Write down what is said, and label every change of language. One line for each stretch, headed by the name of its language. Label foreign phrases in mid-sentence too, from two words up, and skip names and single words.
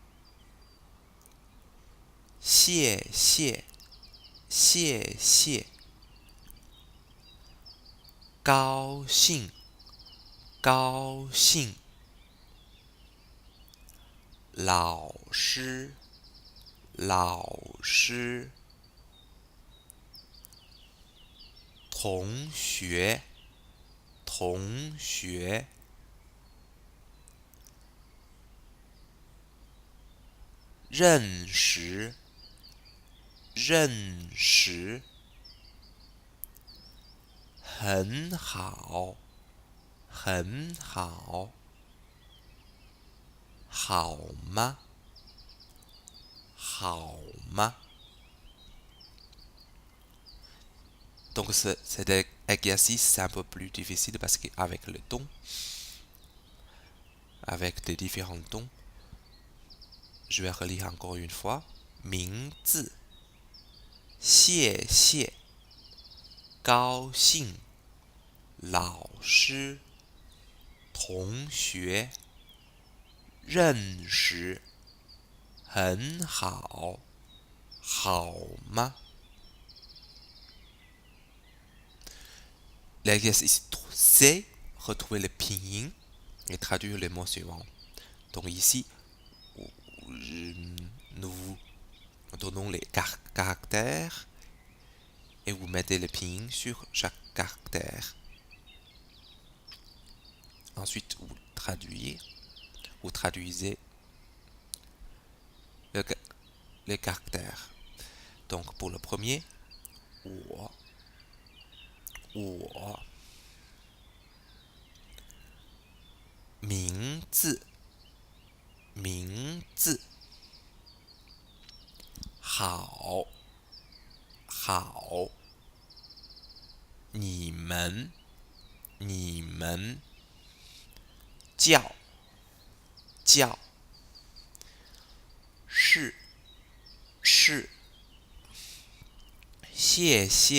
Chinese: 谢，谢，谢，谢. 高兴，高兴. 老师，老师. 同学，同学。认识，认识。很好，很好。好吗？好吗？
French: Donc cet exercice c'est un peu plus difficile parce qu'avec le ton, avec les différents tons, je vais relire encore une fois.
Chinese: 名字，谢谢，高兴，老师，同学，认识，很好，好吗 ？
French: L'exercice C, retrouver le pinyin et traduire les mots suivants. Donc ici, nous vous donnons les caractères et vous mettez le pinyin sur chaque caractère. Ensuite, vous traduisez les caractères. Donc pour le premier,
Chinese: 我，我. 字名字好好你们叫是谢